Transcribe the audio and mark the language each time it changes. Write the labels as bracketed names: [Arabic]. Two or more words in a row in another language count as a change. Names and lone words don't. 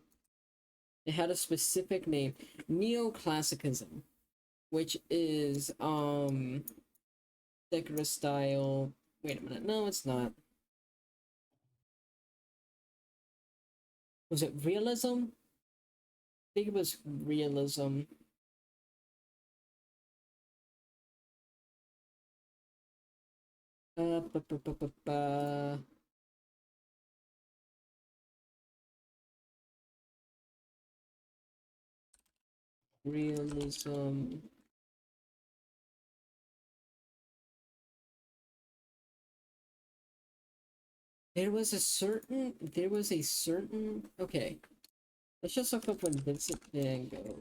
[English] It had a specific name, neoclassicism, which is decorative style. Wait a minute, no, it's not. Was it realism? I think it was realism. Uh, ba, ba, ba, ba, ba. Realism. Okay, let's just look up when Vincent van Gogh.